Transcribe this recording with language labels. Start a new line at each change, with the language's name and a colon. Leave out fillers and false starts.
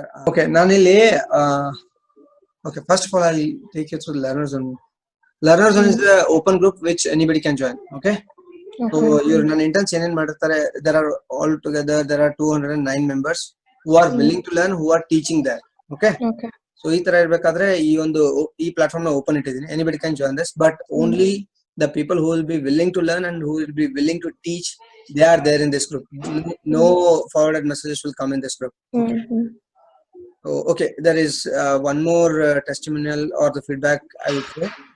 English: okay,
Kannada: ನಾನಿಲ್ಲಿ
English: okay, first of all I'll take you through the learner zone. Learner zone is the open group which anybody can join. Okay, so your
Kannada: ನನ್ನ interns ಏನೇನ್ ಮಾಡಿರ್ತಾರೆ,
English: there are all together there are 209 members who are willing to learn, who are teaching there. Okay,
Kannada: so ಈ ತರ ಇರ್ಬೇಕಾದ್ರೆ ಈ platform ನ open ಇಟ್ಟಿದ್ದೀನಿ.
English: Anybody can join this, but only the people who will be willing to learn and who will be willing to teach, they are there in this group. No forwarded messages will come in this group. Okay, there is one more testimonial or the feedback I would say.